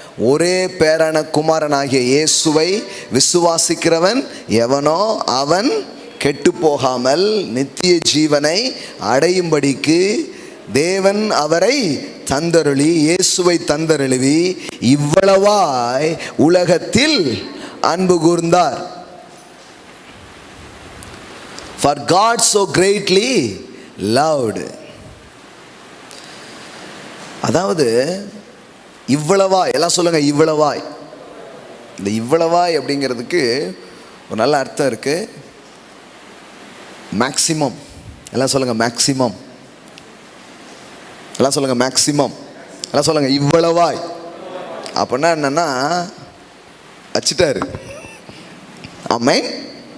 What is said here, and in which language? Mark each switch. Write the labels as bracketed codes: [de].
[ta] ஒரே பேரான குமாரனாகிய இயேசுவை விசுவாசிக்கிறவன் எவனோ அவன் கெட்டு போகாமல் நித்திய ஜீவனை அடையும்படிக்கு தேவன் அவரை தந்தருளி, இயேசுவை தந்தருளி இவ்வளவாய் உலகத்தில் அன்பு கூர்ந்தார். [en] For God so greatly loved. [ta] அதாவது இவ்வளவாய், எல்லாம் சொல்லுங்க, இவ்வளவாய். இந்த இவ்வளவாய் அப்படிங்கிறதுக்கு ஒரு நல்ல அர்த்தம் இருக்கு. மேக்சிமம். எல்லாம் சொல்லுங்க, மேக்சிமம். எல்லாம் சொல்லுங்க, மேக்சிமம். எல்லாம் சொல்லுங்க, இவ்வளவாய். அப்படின்னா என்னன்னா வச்சிட்டாரு. ஆமென்.